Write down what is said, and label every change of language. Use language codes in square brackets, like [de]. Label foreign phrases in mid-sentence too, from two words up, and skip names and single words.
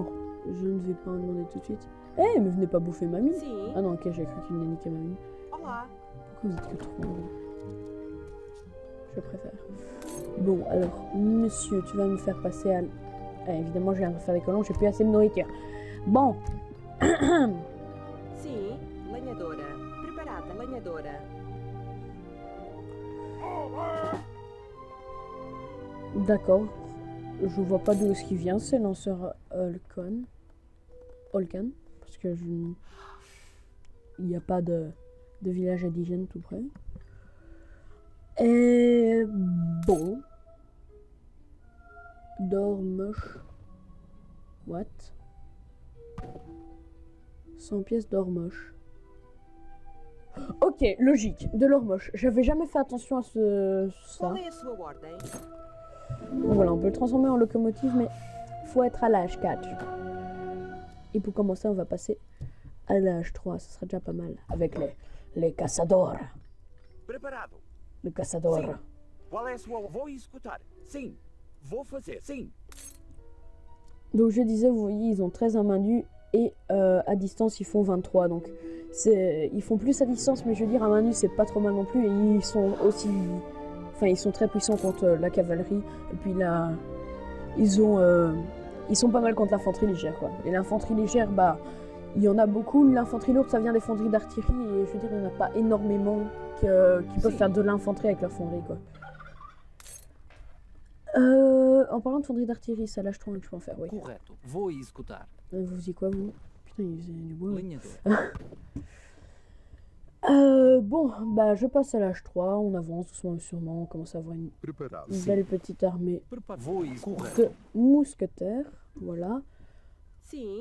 [fr] Je ne vais pas en demander tout de suite. Eh, mais venez pas bouffer ma mine. [pt] Sim. [fr] Ah non, ok, j'ai cru qu'il venait niquer ma mine. [pt] Olá. [fr] Pourquoi vous êtes que trop? Je préfère. Bon, alors, monsieur, tu vas me faire passer à... Ah, évidemment, je viens de faire des colons, j'ai plus assez de nourriture. Bon. [pt] Sim. Lenhadora. Preparada. Lenhadora. [fr] D'accord. Je vois pas d'où est-ce qu'il vient, c'est lanceur Holkan. Parce que je... Il n'y a pas de village indigène tout près. Et bon. D'or moche. What? 100 pièces d'or moche. Ok, logique, de l'or moche. J'avais jamais fait attention à ça. [pt] Qual é a sua ordem? [fr] Donc voilà, on peut le transformer en locomotive, mais faut être à l'âge 4. Et pour commencer, on va passer à l'âge 3. Ça sera déjà pas mal. Avec les caçadores. [pt] Preparado. [fr] Le caçador. [pt] Sim. Qual é a sua... Vou escutar. Sim, vou fazer. Sim. [fr] Donc je disais, vous voyez, ils ont 13 à main nue. Et à distance, ils font 23. Donc ils font plus à distance, mais je veux dire, à main nue, c'est pas trop mal non plus. Et ils sont aussi... Enfin, ils sont très puissants contre la cavalerie. Et puis là, ils sont pas mal contre l'infanterie légère, quoi. Et l'infanterie légère, bah, il y en a beaucoup. L'infanterie lourde, ça vient des fonderies d'artillerie. Et je veux dire, il n'y en a pas énormément qui peuvent faire de l'infanterie avec leur fonderie, quoi. En parlant de fonderie d'artillerie, ça là, je trouve que je peux en faire, oui. [pt] Correto. Vou escutar. [fr] Vous faisiez quoi, vous? Putain, il faisait du bois. [pt] Lenhador. [fr] Bon, bah je passe à l'âge 3, on avance doucement mais sûrement, on commence à avoir une [pt] Preparado. [fr] belle petite armée [pt] Vou escutar. [fr] de mousquetaires, voilà. [pt] Sim.